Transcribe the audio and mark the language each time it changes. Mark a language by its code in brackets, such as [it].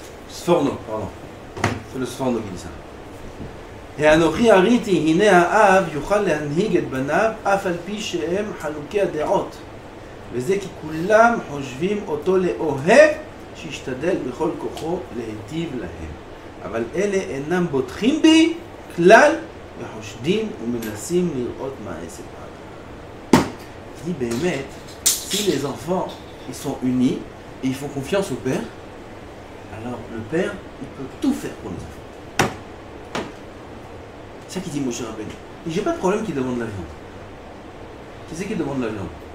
[fr] Sforno, pardon. C'est le Sforno qui dit ça. [he] האנוכי הריתי, הנה האב יוכל להנהיג את בניו אף על פי שהם חלוקי הדעות, וזה כי כולם חושבים אותו לאוהב שישתדל בכל כוחו להיטיב להם, אבל אלה אינם בוטחים בי כלל וחושדים ומנסים לראות מה העסק. [fr] dit באמת, si les enfants ils sont unis et ils font confiance au père, alors le père il peut tout faire pour les enfants. C'est ça qu'il dit Moshe Rabbeinu. Et j'ai pas de problème qu'il demande la viande. Qui c'est qui demande la viande?